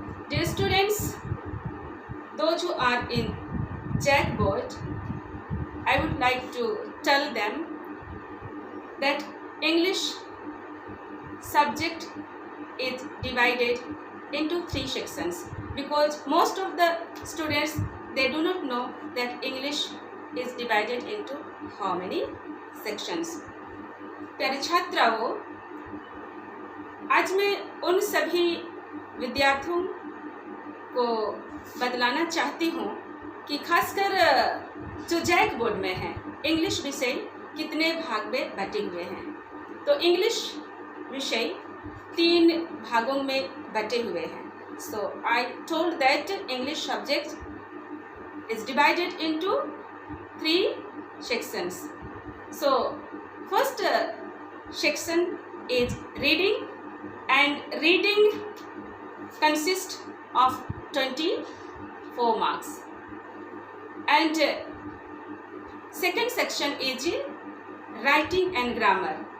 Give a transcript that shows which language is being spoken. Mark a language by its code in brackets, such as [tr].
[en] Dear students, those who are in Jackboard, I would like to tell them that English subject is divided into 3 sections because most of the students they do not know that English is divided into how many sections. [hi] प्यारे छात्राओं, आज मैं उन सभी विद्यार्थियों को बतलाना चाहती हूँ कि खासकर जो जैक बोर्ड में है इंग्लिश विषय कितने भाग में बटे हुए हैं। तो इंग्लिश विषय 3 भागों में बटे हुए हैं। [en] So I told that English subject is divided into 3 sections. So first section is reading, and reading consists of 24 marks, and second section is writing and grammar.